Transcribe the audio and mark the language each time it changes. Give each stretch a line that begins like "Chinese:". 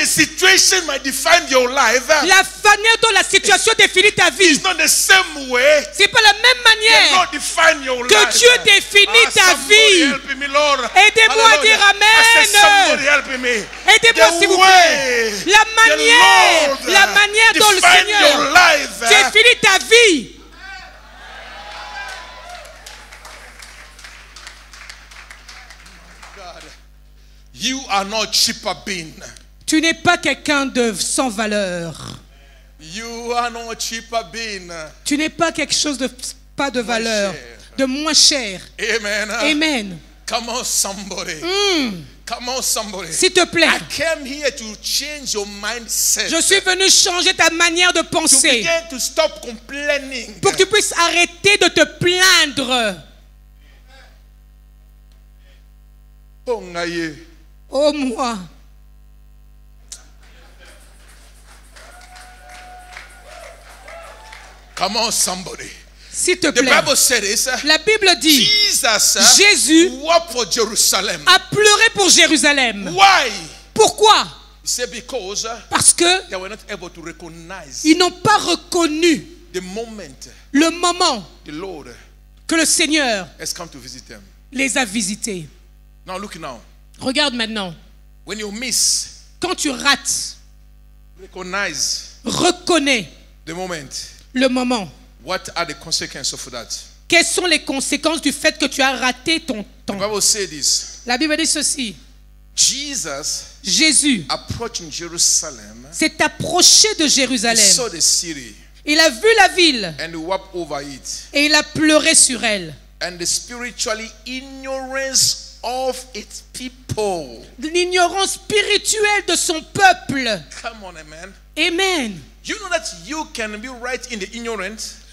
English: the situation might define your life.
French: la manière dont la situation définit ta vie,
English: It's not the same way.
French: c'est pas la même
English: God
French: manière
English: define your
French: que
English: life.
French: Dieu définit ta
English: Somebody
French: vie.
English: help me, Lord.
French: Aidez-moi à dire
English: Hallelujah. I said, somebody
French: Amen.
English: help me.
French: Aidez-moi
English: The
French: s'il vous
English: way
French: plaît. La manière dont le
English: define your
French: Seigneur
English: life.
French: définit ta vie.
English: God, you are not cheaper being.
French: Tu n'es pas quelqu'un de sans valeur.
English: You are not cheaper being.
French: Tu n'es pas quelque chose de pas de valeur, cher. de moins cher.
English: Amen.
French: Amen.
English: Come on, somebody. Come on, somebody.
French: S'il te plaît,
English: I came here to change your mindset.
French: je suis venu changer ta manière de
English: To
French: penser
English: begin to stop complaining.
French: pour que tu puisses arrêter de te plaindre.
English: Oh, ngaye.
French: Oh moi,
English: Come on, somebody.
French: s'il te
English: The
French: plaît.
English: Bible said this.
French: La Bible dit,
English: Jesus
French: Jésus
English: wept for Jerusalem.
French: a pleuré pour Jérusalem.
English: Why?
French: Pourquoi?
English: He said because
French: Parce que
English: they were not able to recognize
French: ils n'ont pas reconnu
English: the moment
French: le moment
English: the Lord
French: que le Seigneur
English: has come to visit them.
French: les a visités.
English: Now look now.
French: Regarde maintenant,
English: When you miss,
French: quand tu rates,
English: recognize
French: reconnais
English: the moment.
French: le moment.
English: What are the consequences of that?
French: Quelles sont les conséquences du fait que tu as raté ton
English: The
French: temps?
English: Bible says this.
French: La Bible dit ceci.
English: Jesus
French: Jésus
English: approaching Jerusalem.
French: s'est approché de
English: He
French: Jérusalem.
English: saw the city
French: Il a vu la ville
English: and he wept over it.
French: et il a pleuré sur elle.
English: And the spiritually ignorance of its people.
French: L'ignorance spirituelle de son peuple.
English: Come on, amen.
French: Amen.
English: You know that you can be right in the ignorance.